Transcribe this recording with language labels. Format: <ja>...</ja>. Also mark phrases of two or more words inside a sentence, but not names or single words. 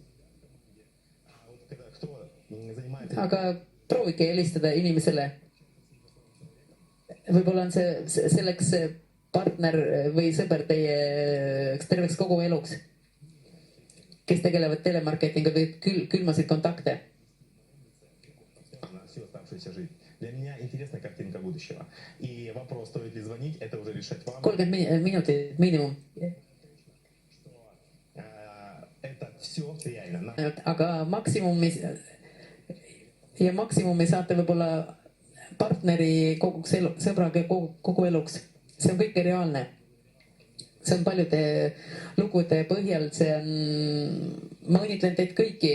<et>Aga proovige helistada inimesele. Võib-olla on see selleks partner või sõber teie terveks kogu eluks, kes tegelevad telemarketingu või külmasid kontakte.</et> <ru>Для меня интересная картинка будущего. И вопрос, стоит ли звонить, это уже решать вам.</ru> <et>30 minutit miinimum.</et> <ru>Это все реально.</ru> <et>Aga maksimumi saate võib-olla partneri koguks elu, sõbraga kogu eluks. See on kõik reaalne. See on paljude lugude põhjal. Ma õnnitlen teid kõiki.</et>